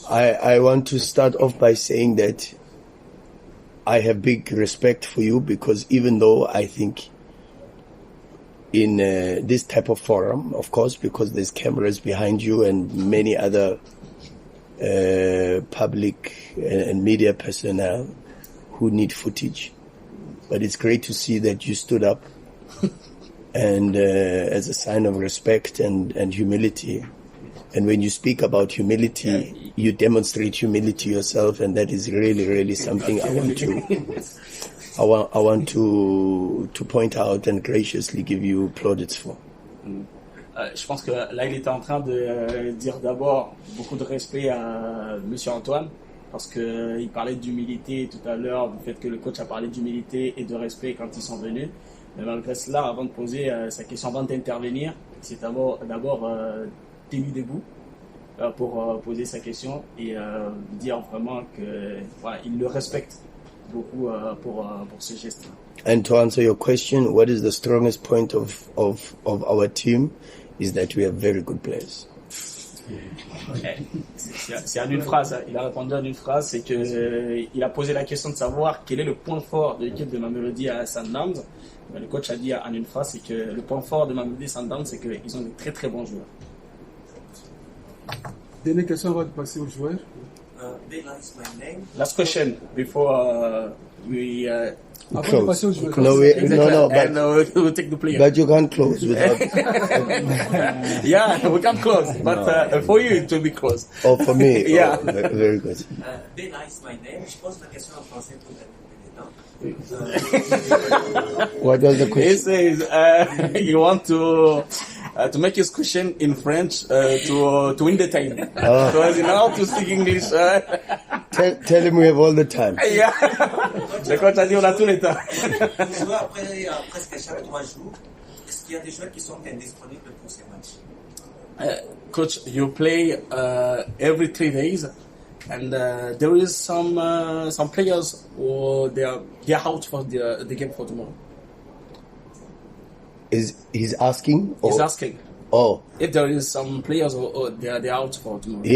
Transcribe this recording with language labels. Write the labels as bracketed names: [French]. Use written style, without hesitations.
[English] I want to start off by saying that I have big respect for you, because even though I think in this type of forum, of course, because there's cameras behind you and many other public and media personnel who need footage, but it's great to see that you stood up and as a sign of respect and humility. And when you speak about humility, you demonstrate humility yourself, and that is really, really something I want to point out and graciously give you plaudits for. [French] Je pense que là, il était en train de dire d'abord beaucoup de respect à Monsieur Antoine, parce que il parlait d'humilité tout à l'heure, du fait que le coach a parlé d'humilité et de respect quand ils sont venus. Mais malgré cela, avant de poser sa question, avant d'intervenir, c'est d'abord tenu debout pour poser sa question et dire vraiment que voilà, il le respecte beaucoup pour ce geste. [English] And to answer your question, what is the strongest point of our team is that we have very good players. [French] C'est en une phrase, il a répondu en une phrase, c'est que il a posé la question de savoir quel est le point fort de l'équipe de Mamelodi Sundowns. Le coach a dit en une phrase, c'est que le point fort de Mamelodi Sundowns, c'est qu'ils ont de très très bons joueurs. Dernière question avant de passer aux joueurs. [English] Last question before we [French] Avant de passer aux joueurs. [English] No, we'll take the player. but you can't close without. Yeah, we can't close, but for you it will be closed. Oh, for me, Yeah. oh, very good. Bella is my name. [French] Je pose la question en français pour [English] What was the He question? says you want to make his question in French to win the time. Oh. So as you know how to speak English. Tell him we have all the time. Yeah. [French] Le coach a dit on a tout le temps. Vous jouez après presque chaque 3 jours. Est-ce qu'il y a des joueurs qui sont indisponibles pour ces matchs? [English] Coach, you play every 3 days, and there is some players who they are out for the game for tomorrow. He's asking? He's asking Oh. if there is some players who they are out for tomorrow.